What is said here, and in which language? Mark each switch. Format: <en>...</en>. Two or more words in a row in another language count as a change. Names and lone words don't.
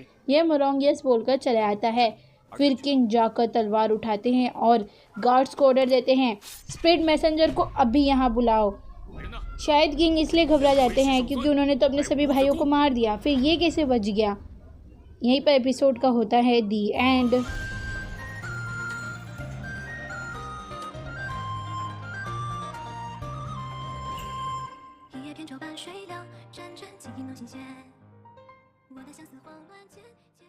<hi>यह मोरोंग यस बोलकर चला आता है। फिर किंग जाकर तलवार उठाते हैं और गार्ड्स को ऑर्डर देते हैं</hi> <en>spirit messenger</en> <hi>को अभी यहाँ बुलाओ। शायद किंग इसलिए घबरा जाते हैं क्योंकि उन्होंने तो अपने सभी भाइयों को मार दिया, फिर ये कैसे बच गया। यहीं पर एपिसोड का होता है</hi> <en>the end.</en> <zh>一叶扁舟般水凉，盏盏记忆能新鲜。我的相思慌乱间，</zh>